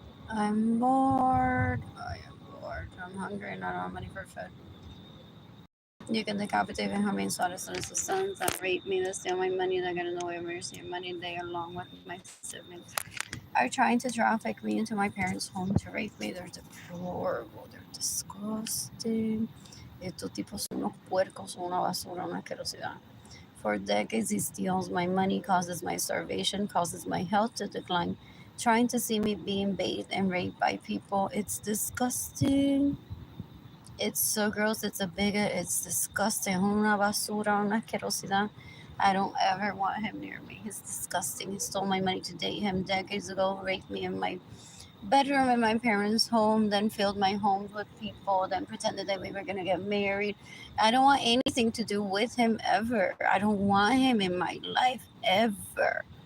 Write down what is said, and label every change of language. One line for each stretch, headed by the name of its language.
English: I'm bored. I am bored. I'm hungry and I don't have money for food. You can decapitate and harm solace and sons that rape me, that steal my money, that get in the way of me receiving money. They, along with my siblings, are trying to traffic me into my parents' home to rape me. They're deplorable. They're disgusting.
Spanish: Estos tipos son unos puercos, son una basura, una asquerosidad.
English: For decades, he steals my money, causes my starvation, causes my health to decline, trying to see me being bathed and raped by people. It's disgusting. It's so gross. It's a bigot. It's disgusting.
Spanish: Una basura, una asquerosidad.
English: I don't ever want him near me. He's disgusting. He stole my money to date him decades ago, raped me in my bedroom in my parents' home, then filled my home with people, then pretended that we were going to get married. I don't want anything to do with him ever. I don't want him in my life ever.